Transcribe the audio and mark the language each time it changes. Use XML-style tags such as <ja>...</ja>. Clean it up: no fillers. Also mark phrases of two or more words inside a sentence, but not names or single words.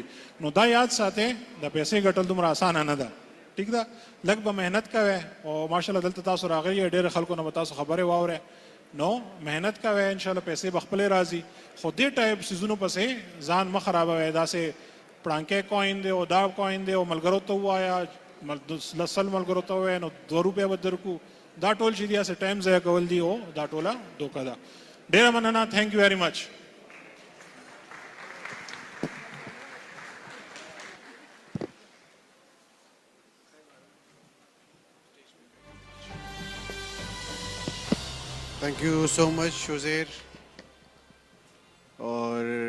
<ps>نو دا یاد ساته د پیسې ګټل دومره اسانه نه ده، ٹھیک ده، لږ به مهنت کوي، او ماشاءالله دلته تاسو راغلي ډېر خلکو نه تاسو خبره واوره، نو مهنت کوي</ps> <ar>ان شاء الله</ar> <ps>پیسې بخپل راځي، خو دې ټایپ سيزونو پسې ځان مخ خرابوي، دا سه پړانکې کوین دی او دا کوین دی او ملګرو ته وایا لسل ملګرو ته وای نو $2 ودرکو، دا ټول چې دی اسه ټایم ضایع کول دی او دا ټوله دوکا ده. ډېر مننه،</ps> <en>thank you very much. Thank you so much, Shozair. Or</en>